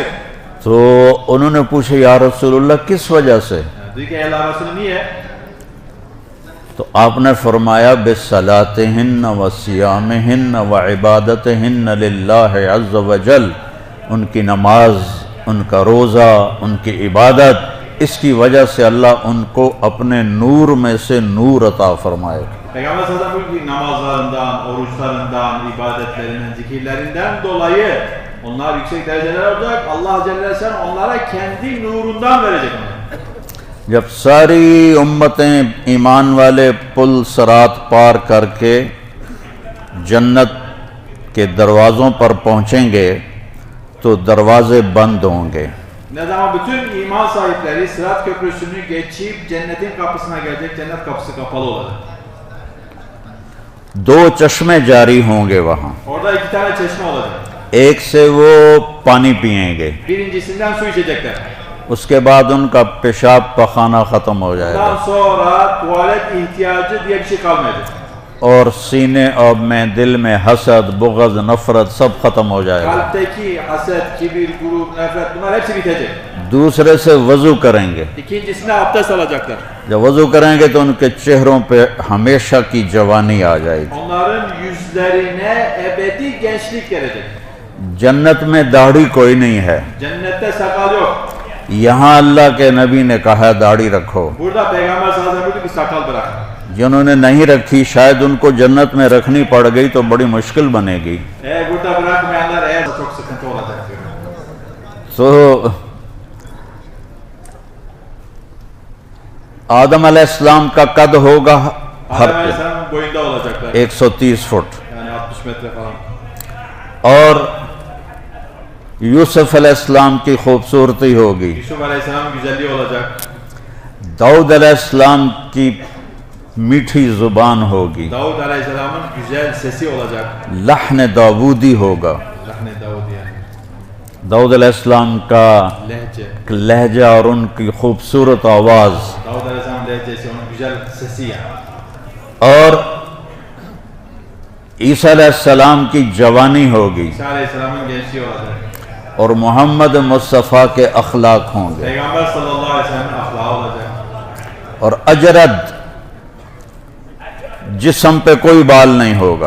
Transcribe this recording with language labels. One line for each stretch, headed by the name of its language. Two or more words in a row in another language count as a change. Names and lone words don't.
Urdu: تو انہوں نے پوچھا
Arabic: یا رسول اللہ
Urdu: کس وجہ سے؟
Turkish: Dedi ki ey Allah Resulü niye?
Urdu: تو آپ نے فرمایا
Arabic: بِصَلَاتِهِنَّ وَصِيَامِهِنَّ وَعِبَادَتِهِنَّ لِلَّهِ عَزَّ وَجَلَّ،
Urdu: ان کی نماز، ان کا روزہ، ان کی عبادت، اس کی وجہ سے اللہ ان کو اپنے نور میں سے نور عطا فرمائے گا.
Turkish: Peygamber
Arabic: صلى الله عليه وسلم
Turkish: namazlarından, oruçlarından, ibadetlerinden, zikirlerinden dolayı onlar yüksek dereceler olacak. Allah Celle ve Sellem onlara kendi nurundan verecek onlara.
Urdu: جب ساری امتیں ایمان والے پل صراط پار کر کے جنت کے دروازوں پر پہنچیں گے تو دروازے بند ہوں گے.
Turkish: Ne zaman bütün iman sahipleri Sırat Köprüsü'nü geçip cennetin kapısına gelecek, cennet kapısı kapalı olacak.
Urdu: دو چشمے جاری ہوں گے وہاں.
Turkish: Orada iki tane çeşme olacak.
Urdu: ایک سے وہ پانی پئیں گے,
Turkish: Birincisinden su içecekler.
Urdu: اس کے بعد ان کا پیشاب پخانہ ختم ہو جائے
Turkish: Ondan
Urdu: گا
Turkish: sonra tuvalet ihtiyacı diye bir şey kalmayacak.
Urdu: اور سینے اور میں دل میں حسد بغض نفرت سب ختم ہو جائے گا.
Turkish: Kalpteki haset, kibir, gurur, nefret bunlar hepsi bitecek.
Urdu: دوسرے سے وضو کریں گے.
Turkish: İkincisinde abdest alacaklar.
Urdu: جب وضو کریں گے تو ان کے چہروں پہ ہمیشہ کی جوانی آ جائے گی.
Turkish: Onların yüzlerine ebedi gençlik gelecek.
Urdu: جنت میں داڑھی کوئی نہیں ہے.
Turkish: Cennette sakal yok.
Urdu: یہاں اللہ کے نبی نے کہا داڑھی رکھو.
Turkish: Burada Peygamber
Arabic: صلى الله عليه وسلم
Turkish: buyurdu ki sakal bırak.
Urdu: جنہوں نے نہیں رکھی شاید ان کو جنت میں رکھنی پڑ گئی تو بڑی مشکل بنے گی.
Turkish: Burada bırakmayanlar çok sıkıntı olacak diyor.
Urdu: تو آدم علیہ السلام کا قد ہوگا
Turkish: Adem Aleyhisselam'ın boyunda olacaklar.
Urdu: 130 فٹ
Turkish: Yani 60 metre falan.
Urdu: اور یوسف علیہ السلام کی خوبصورتی ہوگی.
Turkish: Yusuf Aleyhisselam'ın güzelliği olacak.
Urdu: داؤد علیہ السلام کی میٹھی زبان ہوگی.
Turkish: Davud Aleyhisselam'ın güzel sesi olacak.
Urdu: لحن داودی ہوگا.
Turkish: Rahne Davud yani.
Urdu: داؤد علیہ السلام کا
Turkish: Lehçe.
Urdu: لہجہ اور ان کی خوبصورت آواز
Turkish: Davud Aleyhisselam'ın lehçesi, onun güzel sesi yani.
Urdu: اور عیسیٰ علیہ السلام کی جوانی ہوگی
Turkish: İsa Aleyhisselam'ın gençliği olacak.
Urdu: اور محمد مصطفیٰ کے اخلاق ہوں گے.
Turkish: Peygamber
Arabic: صلى الله عليه وسلم'in
Turkish: ahlakı olacak.
Urdu: اور اجرد جسم پہ کوئی بال نہیں ہوگا,